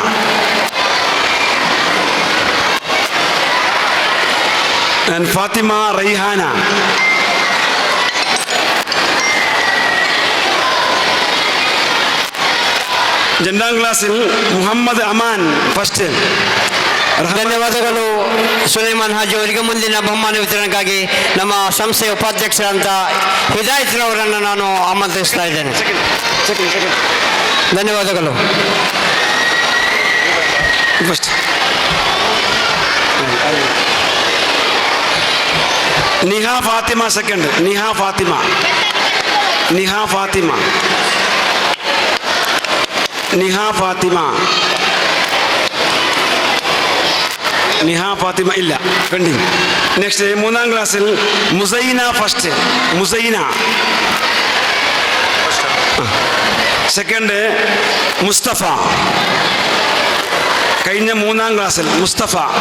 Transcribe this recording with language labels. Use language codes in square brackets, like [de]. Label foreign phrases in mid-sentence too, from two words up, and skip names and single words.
[ml] ആൻഡ് ഫാത്തിമ റൈഹാന. രണ്ടാം ക്ലാസ്സിൽ മുഹമ്മദ് അമാൻ ಫಸ್ಟ್. [kn] ಧನ್ಯವಾದಗಳು ಸುಲೈಮಾನ್ ಹಾಜಿ ಅವರಿಗೆ. ಮುಂದಿನ ಬಹುಮಾನ ವಿತರಣೆಗಾಗಿ ನಮ್ಮ ಸಂಸ್ಥೆಯ ಉಪಾಧ್ಯಕ್ಷರಂತ ಹಿದಾಯತ್ ರವರನ್ನು ನಾನು ಆಮಂತ್ರಿಸ್ತಾ ಇದ್ದೇನೆ. ಧನ್ಯವಾದಗಳು. ಫಸ್ಟ್ ನಿಹಾ ಫಾತಿಮಾ ಸೆಕೆಂಡ್. ನಿಹಾ ಫಾತಿಮಾ. ನಿಹಾ ಫಾತಿಮಾ. [ml] നിഹാ ഫാത്തിമ. നിഹാ ഫാത്തിമ ഇല്ല, പെൻഡിങ്. നെക്സ്റ്റ് 3ാം ക്ലാസ്സിൽ മുസൈന ഫസ്റ്റ്. മുസൈന സെക്കൻഡ് മുസ്തഫ, കഴിഞ്ഞ 3ാം ക്ലാസ്സിൽ മുസ്തഫ.